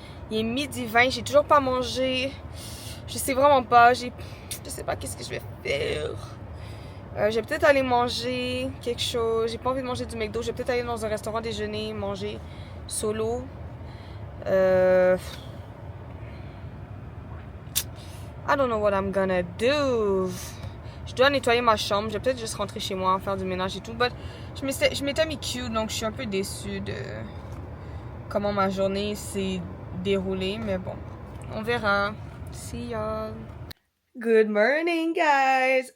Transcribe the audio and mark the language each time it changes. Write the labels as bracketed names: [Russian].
[French] Il est 12h20, j'ai toujours pas mangé. Je sais vraiment pas. Je sais pas qu'est-ce que je vais faire. Je vais peut-être aller manger quelque chose. J'ai pas envie de manger du McDo. Je vais peut-être aller dans un restaurant déjeuner, manger solo. [English] I don't know what I'm gonna do. [French] Je dois nettoyer ma chambre. Je vais peut-être juste rentrer chez moi, faire du ménage et tout. But je m'étais mis cute, donc je suis un peu déçue de comment ma journée s'est déroulée. Mais bon, on verra. [English] See y'all. Good morning, guys!